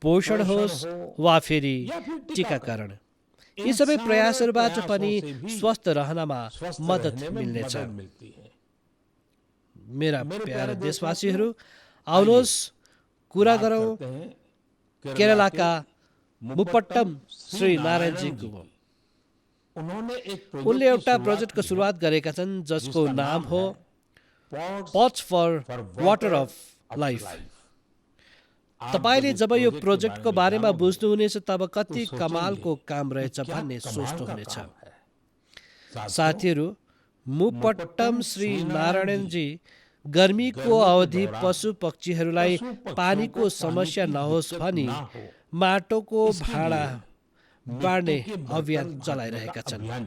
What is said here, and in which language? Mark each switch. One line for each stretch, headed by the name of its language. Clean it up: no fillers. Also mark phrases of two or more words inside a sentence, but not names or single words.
Nepali: पोषण होस् हो, वा फेरि
Hindi: या फिर टीकाकरण। इन
Nepali: यी सबै
Hindi: सारे
Nepali: प्रयासहरूबाट
Hindi: प्रयासों
Nepali: पनि
Hindi: से भी
Nepali: स्वस्थ रहनमा
Hindi: स्वस्थ
Nepali: मद्दत
Hindi: रहने में
Nepali: मिल्नेछ।
Hindi: मदद मिलती है।
Nepali: मेरा
Hindi: मेरे
Nepali: प्यारा
Hindi: प्यारे
Nepali: देशवासीहरू,
Hindi: देशवासियों,
Nepali: आउनुहोस् कुरा
Hindi: बात
Nepali: गरौँ
Hindi: करते हैं
Nepali: केरलाका
Hindi: के
Nepali: मुपट्टम श्री नारायणजीको।
Hindi: उन्होंने एक
Nepali: उनले एउटा प्रोजेक्टको सुरुवात गरेका छन् जसको नाम हो पट्स फर वाटर अफ लाइफ। तपाईँले जब यो प्रोजेक्टको बारेमा बुझ्नुहुनेछ तब कति कमालको काम रहेछ भन्ने सोच्नुहुनेछ। साथीहरू, मुपट्टम श्री नारायणजी गर्मीको अवधि पशु पक्षीहरूलाई पानीको समस्या नहोस् भनी माटोको भाँडा बाँड्ने अभियान चलाइरहेका छन्।